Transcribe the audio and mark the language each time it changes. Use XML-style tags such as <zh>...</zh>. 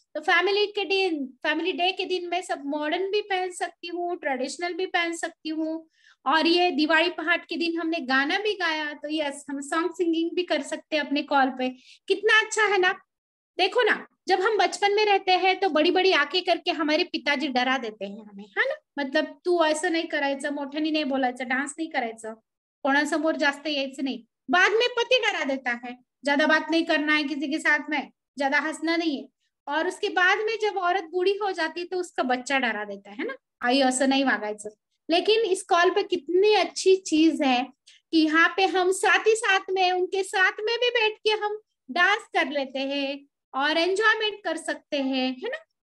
<hi>तो family day के दिन मैं सब मॉडर्न भी पहन सकती हूँ, ट्रेडिशनल भी पहन सकती हूँ। और ये दिवाली पहाड़ के दिन हमने गाना भी गाया, तो यस, हम सॉन्ग सिंगिंग भी कर सकते हैं अपने कॉल पे। कितना अच्छा है ना। देखो ना, जब हम बचपन में रहते हैं तो बड़ी बड़ी आंखें करके हमारे पिताजी डरा देते हैं हमें, है ना।</hi> <mr>मतलब तू असं नाही करायचं, मोठ्याने नाही बोलायचं, डान्स नहीं करायचं, कोणासमोर जास्त यायचं नहीं।</mr> <hi>बाद में पति डरा देता है, ज्यादा बात नहीं करना है किसी के साथ में, ज्यादा हंसना नहीं है। और उसके बाद में जब औरत बूढ़ी हो जाती है तो उसका बच्चा डरा देता है ना,</hi> <mr>आई असं नहीं वागायचं।</mr> <hi>लेकिन इस कॉल पे कितनी अच्छी चीज है कि यहाँ पे हम साथ ही साथ में उनके साथ में भी बैठ के हम डांस कर लेते हैं और एंजॉयमेंट कर सकते हैं, है ना।</hi>